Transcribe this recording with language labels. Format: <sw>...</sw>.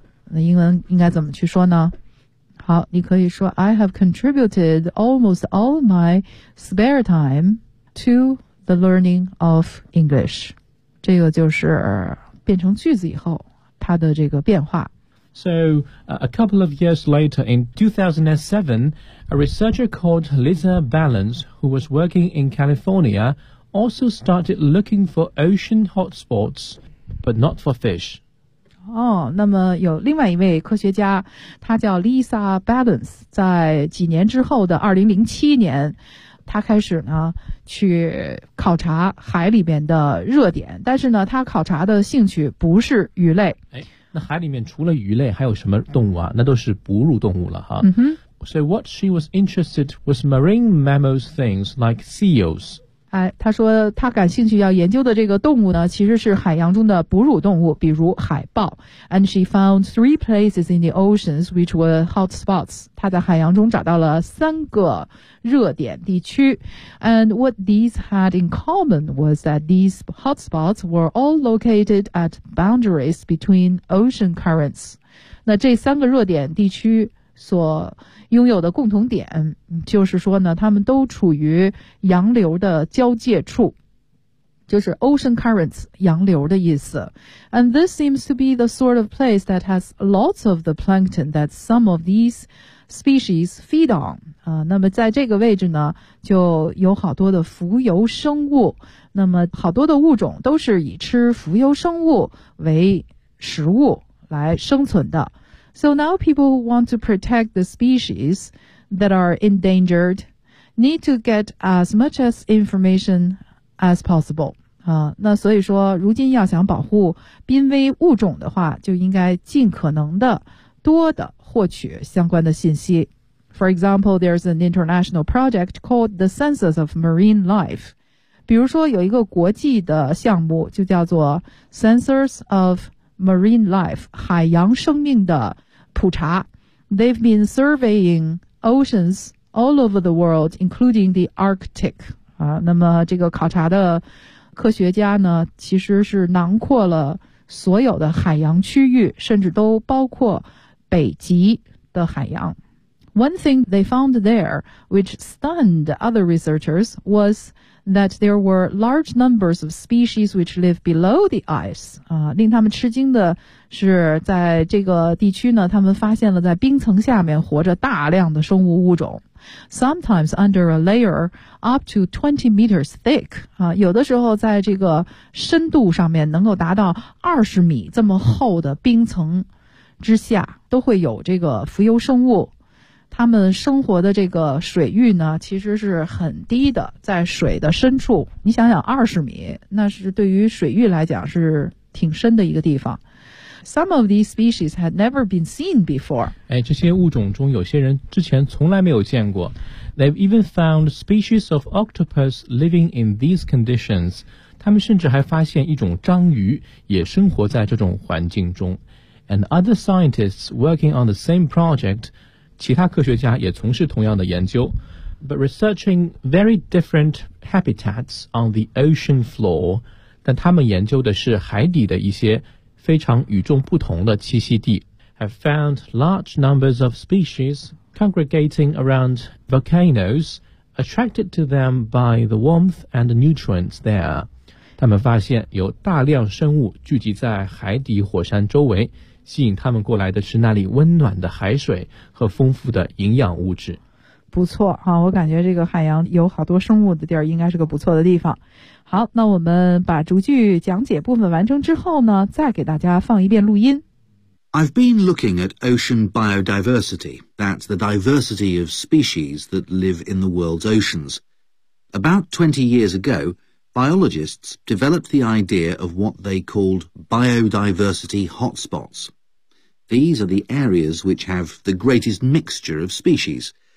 <zh>那英文应该怎么去说呢？好，你可以说</zh> <en>I have contributed almost all my spare time to the learning of English.</en> <zh>这个就是变成句子以后它的这个变化。</zh> <en>So, a couple of years later, in 2007, a researcher called Lisa Balance, who was working in California, also started looking for ocean hotspots, but not for fish.</en> <zh>哦，那么有另外一位科学家，他叫 Lisa Balance， 在几年之后的2007年，他开始呢去考察海里边的热点，但是呢他考察的兴趣不是鱼类。哎，那海里面除了鱼类还有什么动物啊？那都是哺乳动物了哈。嗯哼。</zh> <en>So what she was interested was marine mammals things like seals。</en> <zh>哎，他说他感兴趣要研究的这个动物呢，其实是海洋中的哺乳动物，比如海豹。</zh> <en>And she found three places in the oceans which were hot spots.</en> <zh>他在海洋中找到了三个热点地区。</zh> <en>And what these had in common was that these hot spots were all located at boundaries between ocean currents.</en> <zh>那这三个热点地区所拥有的共同点就是说呢，他们都处于洋流的交界处，就是 ocean currents 洋流的意思。</zh> <en>And this seems to be the sort of place that has lots of the plankton that some of these species feed on、</en> <zh>那么在这个位置呢就有好多的浮游生物，那么好多的物种都是以吃浮游生物为食物来生存的。</zh> <en>So now people who want to protect the species that are endangered need to get as much information as possible.</en> <zh>啊，那所以说如今要想保护濒危物种的话，就应该尽可能的多的获取相关的信息。</zh> <en>For example, there's an international project called the Census of Marine Life.</en> <zh>比如说有一个国际的项目就叫做 Census of Marine Life, 海洋生命的普查。</zh> <en>They've been surveying oceans all over the world, including the Arctic.</en> <zh>那么这个考察的科学家呢，其实是囊括了所有的海洋区域，甚至都包括北极的海洋。</zh> <en>One thing they found there, which stunned other researchers, was that there were large numbers of species which live below the ice.</en> <zh>令他们吃惊的是在这个地区呢，他们发现了在冰层下面活着大量的生物物种。</zh> <en>Sometimes under a layer up to 20 meters thick.</en> <zh>有的时候在这个深度上面能够达到20米这么厚的冰层之下，都会有这个浮游生物。他们生活的这个水域呢，其实是很低的，在水的深处。你想想20米，那是对于水域来讲是挺深的一个地方。</zh> <en>Some of these species had never been seen before.</en> <zh>哎，这些物种中有些人之前从来没有见过。</zh> <en>They've even found species of octopus living in these conditions.</en> <zh>他们甚至还发现一种章鱼也生活在这种环境中。</zh> <en>And other scientists working on the same project...</en> <zh>其他科学家也从事同样的研究</zh> <en>but researching very different habitats on the ocean floor,</en> <zh>但他们研究的是海底的一些非常与众不同的栖息地</zh> <en>have found large numbers of species congregating around volcanoes, attracted to them by the warmth and nutrients there.</en> <zh>他们发现有大量生物聚集在海底火山周围吸引他们过来的是那里温暖的海水和丰富的营养物质。不错啊，我感觉这个海洋有好多生物的地儿应该是个不错的地方。好，那我们把逐句讲解部分完成之后呢，再给大家放一遍录音。</zh> <en>I've been looking at ocean biodiversity. That's the diversity of species that live in the world's oceans. About 20 years ago, biologists developed the idea of what they called biodiversity hotspots. These are the areas which have the greatest mixture of species.</en>